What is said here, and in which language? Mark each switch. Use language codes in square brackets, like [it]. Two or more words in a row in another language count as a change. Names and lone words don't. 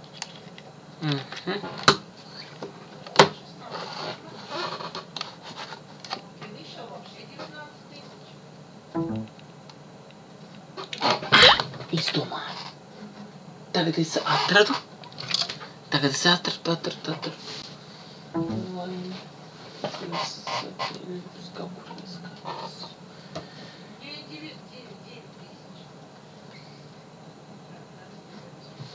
[ru] Мгм. 16. Ты вышел вообще 19 тысяч. Из дома. [lv] Tagad es atradu. Tagad es atradu. Онлайн. Es kaut kur neskatās. [ru] 9 тысяч. Так, надо сделать.